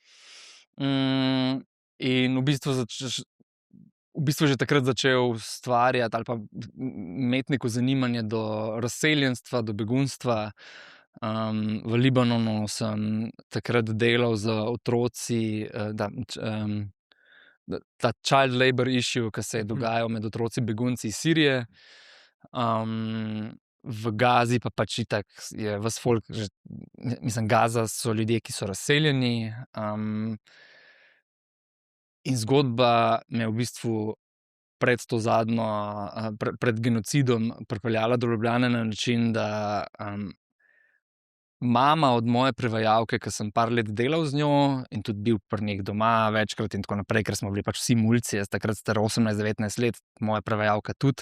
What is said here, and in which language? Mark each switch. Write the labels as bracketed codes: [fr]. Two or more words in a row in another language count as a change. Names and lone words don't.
[sl] In v bistvu že takrat začel ustvarjati ali pa imeti neko zanimanje do razseljenstva, do begunstva. V Libanonu sem takrat delal z otroci, ta [en] child labor issue, [sl] ki se je dogajal med otroci begunci iz Sirije. V Gazi pa pač itak je ves folk, mislim, Gaza so ljudje, ki so razseljeni. In zgodba me v bistvu pred to zadnjo, pred genocidom pripeljala do Ljubljane na način, da mama od moje prevajalke, ki sem par let delal z njo in tudi bil pri njih doma večkrat in tako naprej, ker smo bili pač vsi mulci, jaz takrat star 18-19 let, moja prevajalka tudi.